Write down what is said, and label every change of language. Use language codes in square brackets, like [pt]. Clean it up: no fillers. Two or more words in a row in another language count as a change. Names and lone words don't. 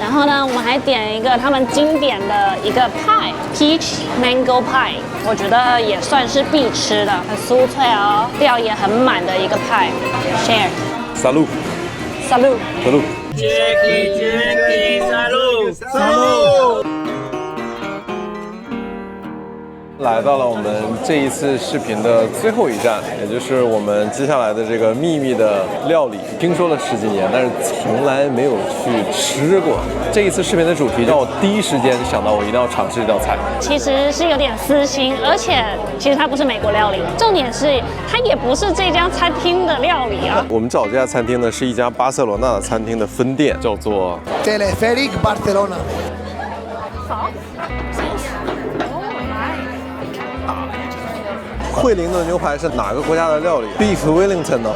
[zh] 然後呢，我們還點一個他們經典的一個派 ， [en] peach mango pie， [zh] 我覺得也算是必吃的，很酥脆哦，料也很滿的一個派。Share。Salud。Salud。Jackie。Salud。来到了我们這一次視頻的最後一站，也就是我們接下來的這個秘密的料理。聽說了10幾年，但是從來沒有去吃過。這一次視頻的主題讓我第一時間想到，我一定要嘗試這道菜。其實是有點私心，而且其實它不是美國料理，重點是它也不是這家餐廳的料理啊。我們找這家餐廳呢，是一家巴塞羅那的餐廳的分店，叫做 Teleferic Barcelona。好。惠靈頓牛排是哪個國家的料理 ？ [en] Beef Wellington [zh] 呢？